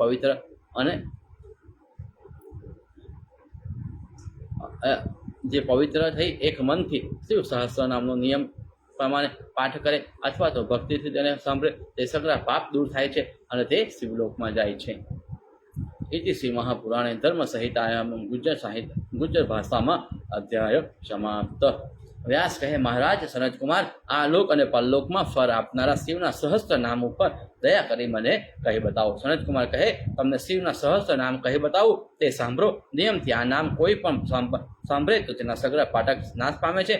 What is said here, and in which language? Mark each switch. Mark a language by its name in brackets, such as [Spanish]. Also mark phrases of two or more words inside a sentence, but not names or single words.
[Gujarati] જે પવિત્ર થઈ એક મનથી શિવ સહસ્ત્ર નામનો નિયમ પ્રમાણે પાઠ કરે અથવા તો ભક્તિથી તેને સાંભળે તે સગળા પાપ દૂર થાય છે અને તે શિવલોકમાં જાય છે. [Sanskrit] इति श्री महापुराणे धर्म संहितायाम गुज्जर भाषाમાં અધ્યાય સમાપ્ત. [Gujarati] વ્યાસ કહે, મહારાજ સનત કુમાર, આ લોક અને પરલોકમાં ફળ આપનારા શિવના સહસ્ત્ર નામ ઉપર દયા કરી મને કહી બતાવો. સનત કુમાર કહે, તમને શિવના સહસ્ત્ર નામ કહી બતાવું તે સાંભળો. નિયમથી આ નામ કોઈ પણ સાંભળે તો તેના સગળા પાઠક નાશ પામે છે.